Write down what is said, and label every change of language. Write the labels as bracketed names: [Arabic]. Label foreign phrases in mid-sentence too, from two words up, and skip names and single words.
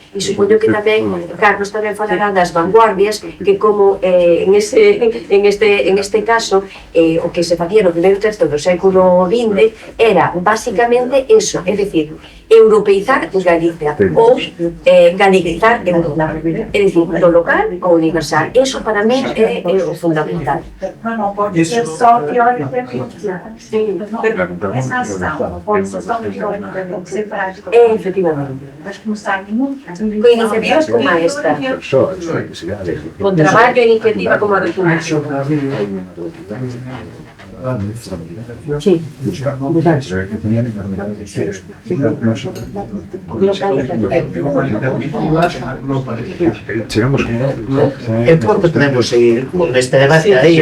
[Galician] E supoño que tamén, Carlos tamén falará das vanguardias, que como en este caso, o que se facía no primeiro terzo do século XX, era basicamente eso, é dicir, europeizar Galicia, ou galicizar Europa. É dicir, do local ao universal. Eso para mí é o fundamental. No pode ser só teoricamente. [Portuguese] Sim, essa ação pode ser só teórica, tem que ser prática. Efectivamente. Mas começar muito. Com iniciativas como esta, [Galician] con traballo e iniciativa como a do Fundación. Sí. E porque podemos seguir con este debate aí.